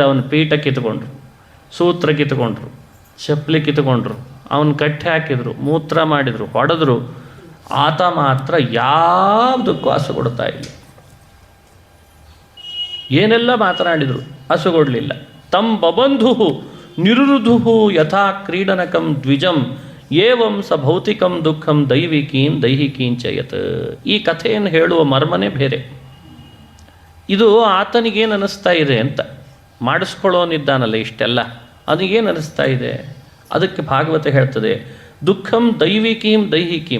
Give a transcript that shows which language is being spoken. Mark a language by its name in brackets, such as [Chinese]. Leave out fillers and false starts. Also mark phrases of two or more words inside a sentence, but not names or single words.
[Kannada] ಅವನು ಪೀಠ ಕಿತ್ಕೊಂಡ್ರು, ಸೂತ್ರ ಕಿತ್ಕೊಂಡ್ರು, ಚಪ್ಪಲಿ ಕಿತ್ಕೊಂಡ್ರು, ಅವನು ಕಟ್ಟಿ ಹಾಕಿದ್ರು, ಮೂತ್ರ ಮಾಡಿದರು, ಹೊಡೆದ್ರು. ಆತ ಮಾತ್ರ ಯಾವುದಕ್ಕೂ ಆಸೆ ಕೊಡ್ತಾ ಇಲ್ಲ. ಏನೆಲ್ಲ ಮಾತನಾಡಿದರು, ಹಸುಗೊಡ್ಲಿಲ್ಲ. [Sanskrit] ತಂ ಬಬಂಧು ನಿರುರುಧು ಯಥಾ ಕ್ರೀಡನಕಂ ದ್ವಿಜಂ ಏವಂ ಸ ಭೌತಿಕಂ ದುಃಖಂ ದೈವಿಕೀಂ ದೈಹಿಕೀಂಚಯತ್. [Kannada] ಈ ಕಥೆಯನ್ನು ಹೇಳುವ ಮರ್ಮನೇ ಬೇರೆ. ಇದು ಆತನಿಗೇನು ಅನ್ನಿಸ್ತಾ ಇದೆ ಅಂತ ಮಾಡಿಸ್ಕೊಳ್ಳೋನಿದ್ದಾನಲ್ಲ ಇಷ್ಟೆಲ್ಲ, ಅದಕ್ಕೇನು ಅನ್ನಿಸ್ತಾ ಇದೆ? ಅದಕ್ಕೆ ಭಾಗವತ ಹೇಳ್ತದೆ, [Sanskrit] ದುಃಖಂ ದೈವಿಕೀಂ ದೈಹಿಕೀಂ.